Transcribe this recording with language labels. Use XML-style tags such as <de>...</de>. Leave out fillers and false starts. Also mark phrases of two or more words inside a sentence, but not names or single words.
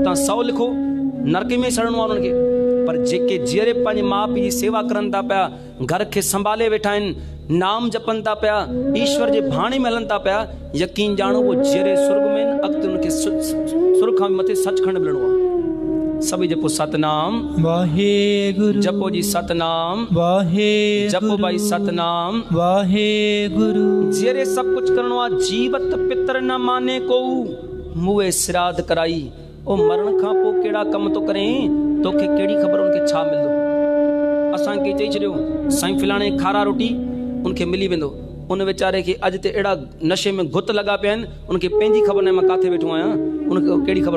<sd>तव्हां 100 लिखो, नरक में सड़णो आहे उन्हनि खे। पर जेके जीअरे पंहिंजे माउ पीउ जी सेवा करनि था पिया, घर खे संभाले वेठा आहिनि, नाम जपनि था पिया, ईश्वर जे भाणे में हलनि था पिया, यकीन ॼाणो उहो जीअरे सुर्ग में आहिनि। अॻिते उनखे सुर्ग खां मथे सचखंड मिलणो आहे। सभई जपो सतनाम वाहेगुरु जपो जी सतनाम वाहेगुरु जपो भाई सतनाम वाहेगुरु जीअरे सब कुछ करणो आहे।</sd> <hi>जीवत पितर न माने को मुए श्राद्ध कराई।</hi> <sd>ओ मरण खां पोइ कहिड़ा कम तो करें, तोखे कहिड़ी ख़बर उनखे छा मिलंदो? असांखे चई छॾियो साईं फिलाणे खारा रोटी उनखे मिली वेंदो। उन वीचारे खे अॼु ते अहिड़ा नशे में गुत लॻा पिया आहिनि, उनखे पंहिंजी ख़बर न, मां किथे वेठो आहियां, उनखे कहिड़ी ख़बर।</sd>